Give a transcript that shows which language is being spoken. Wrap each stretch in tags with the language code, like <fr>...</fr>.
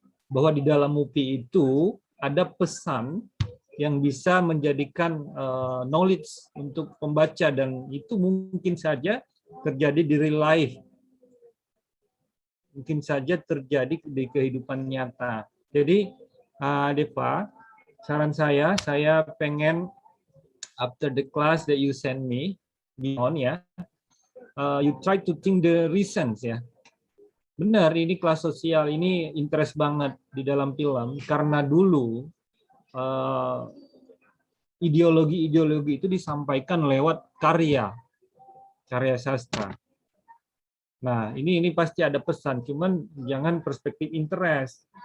<id>bahwa di dalam movie itu ada pesan yang bisa menjadikan knowledge untuk pembaca, dan itu mungkin saja terjadi di</id> <en>real life,</en> <id>mungkin saja terjadi di kehidupan nyata. Jadi Deva, saran saya pengen</id> <en>after the class that you send me, ya, you try to think the reasons ya.</en> <id>Benar, ini kelas sosial, ini interest banget di dalam film karena dulu ideologi itu disampaikan lewat karya sastra. Nah, ini pasti ada pesan, cuman jangan perspektif interest.</id>